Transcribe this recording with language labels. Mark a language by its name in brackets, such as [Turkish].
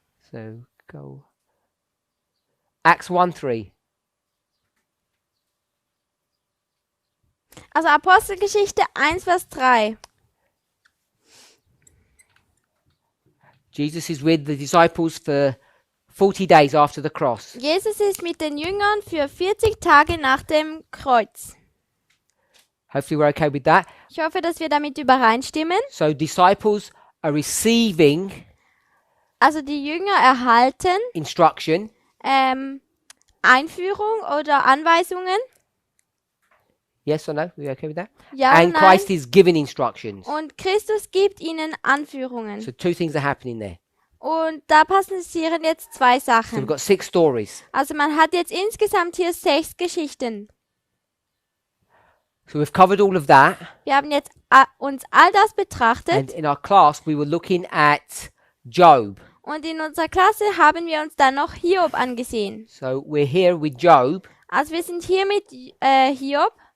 [English] So go. Acts 1:3. [German] Also Apostelgeschichte 1, Vers 3. [English] Jesus is with the disciples for 40 days after the cross. [German] Jesus ist mit den Jüngern für 40 Tage nach dem Kreuz. [English] Hopefully we're okay with that. [German] Ich hoffe, dass wir damit übereinstimmen. [English] So disciples are receiving [German] Also die Jünger erhalten [English] instruction. [German] Einführung oder Anweisungen. [English] Yes or no? Are we okay with that? [German] Ja [English] And [German] oder nein? [English] Christ is giving instructions. [German] Und Christus gibt ihnen Anführungen. [English] So 2 things are happening there. [German] Und da passieren jetzt 2 [English] So we've [German] Sachen. [English] got 6 stories. [German] Also man hat jetzt insgesamt hier 6 Geschichten. [English] So we've covered all of that. [German] Wir haben jetzt uns all das betrachtet [English] And in our class, we were looking at Job. [German] und in unserer Klasse haben wir uns dann noch Hiob angesehen. [English] So we're here with Job. [German] Also wir sind hier mit Hiob.